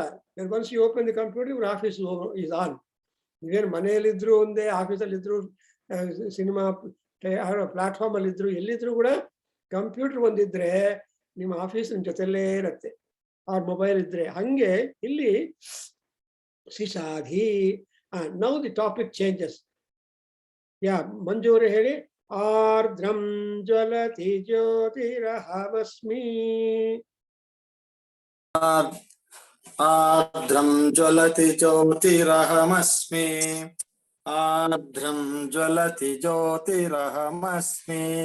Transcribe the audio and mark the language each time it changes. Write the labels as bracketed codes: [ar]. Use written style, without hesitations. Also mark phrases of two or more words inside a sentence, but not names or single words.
[en] once you open the computer, [kn] ಇವ್ರ [en] office is on. [kn] ನೀವೇನು ಮನೆಯಲ್ಲಿದ್ರು ಒಂದೇ, ಆಫೀಸಲ್ಲಿ ಇದ್ರು, [en] cinema platform [kn] ಅಲ್ಲಿ ಇದ್ರು, ಎಲ್ಲಿದ್ರು ಕೂಡ ಕಂಪ್ಯೂಟರ್ ಒಂದಿದ್ರೆ ನಿಮ್ಮ ಆಫೀಸಿನ ಜೊತೆಲೇ ಇರುತ್ತೆ, ಅವ್ರ ಮೊಬೈಲ್ ಇದ್ರೆ. ಹಂಗೆ ಇಲ್ಲಿ ಶಿಶಾಧಿ. [en] now the topic changes. [kn] ಮಂಜೂರು ಹೇಳಿ. [sa] ಆರ್ದ್ರಂ ಜ್ವಲತಿ ಜ್ಯೋತಿರಹಮಸ್ಮಿ. ಆರ್ದ್ರಂ ಜ್ವಲತಿ ಜ್ಯೋತಿರಹಮಸ್ಮಿ. ಆರ್ದ್ರಂ ಜ್ವಲತಿ ಜ್ಯೋತಿರಹಮಸ್ಮಿ.